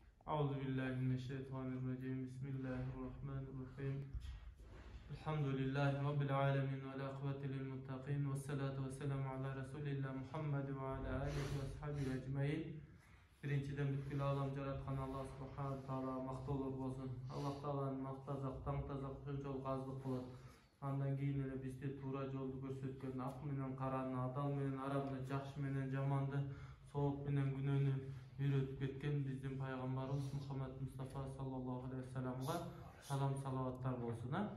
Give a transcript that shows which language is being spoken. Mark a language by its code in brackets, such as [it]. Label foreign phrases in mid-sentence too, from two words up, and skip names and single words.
[ar] أعوذ بالله من الشيطان الرجيم بسم الله الرحمن الرحيم الحمد لله رب العالمين والعاقبة للمتقين والصلاة والسلام على رسول الله محمد وعلى آله وأصحابه أجمعين. [ky] Birinciden бүткүл алам жараткан Аллах [ar] سبحانه تعالى [ky] мактоолор болсун. Аллах тааланын мактазак, таңтазак ошончолук аздык болот. Андан кийин эле бизди туура жолду көрсөткөн, ак менен караны, адал менен арамды, жакшы менен жаманды, сооп менен күнөөнү үйрөтүп кеткен биздин пайгамбарыбыз Мухаммад Мустафа [ar] صلى الله عليه [ky] вассаламга салам салаваттар болсун.